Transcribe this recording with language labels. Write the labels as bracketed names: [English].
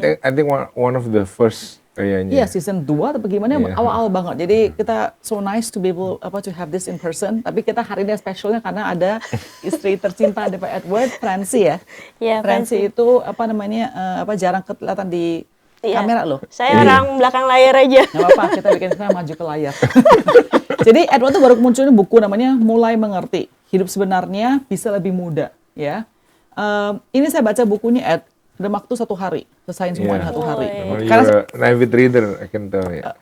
[English] I think one of the first kayaknya. [Indonesian] Iya, season 2 atau bagaimana awal-awal banget. [English] Jadi kita so nice to be able to have this in person. [Indonesian] Tapi kita hari ini spesialnya karena ada istri tercinta dari Pak Edward, Francie ya. Iya, Francie itu jarang kelihatan di kamera loh. Saya orang belakang layar aja. Nggak apa-apa, kita bikin saya maju ke layar. Jadi Edward tuh baru munculin buku namanya Mulai Mengerti. Hidup sebenarnya bisa lebih mudah, ya. Ini saya baca bukunya Ed dalam waktu 1 hari, selesaiin semuanya 1 hari. [English] Karena you're an avid reader, I can tell ya.